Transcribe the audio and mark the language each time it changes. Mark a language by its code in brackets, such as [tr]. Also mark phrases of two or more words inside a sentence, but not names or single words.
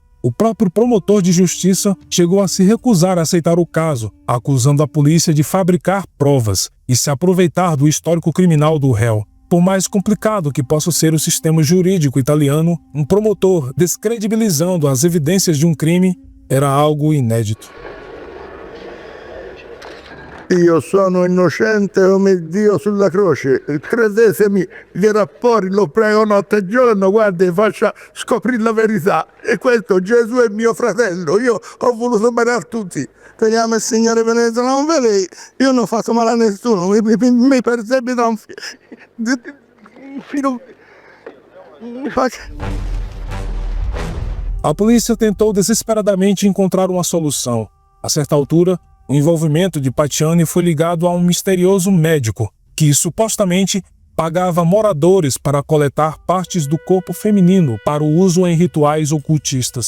[pt] O próprio promotor de justiça chegou a se recusar a aceitar o caso, acusando a polícia de fabricar provas e se aproveitar do histórico criminal do réu. Por mais complicado que possa ser o sistema jurídico italiano, um promotor descredibilizando as evidências de um crime era algo inédito. [it] Io sono innocente come Dio sulla croce, credetemi, gli rapporti lo prego notte e giorno, guardi, faccia scoprire la verità. E questo Gesù è mio fratello, io ho voluto bene a tutti. Speriamo il Signore benedetto non vede, io non ho fatto male a nessuno, mi persebita un filo. [pt] A polícia tentou desesperadamente encontrar uma solução. A certa altura, o envolvimento de Pacciani foi ligado a um misterioso médico que supostamente pagava moradores para coletar partes do corpo feminino para o uso em rituais ocultistas.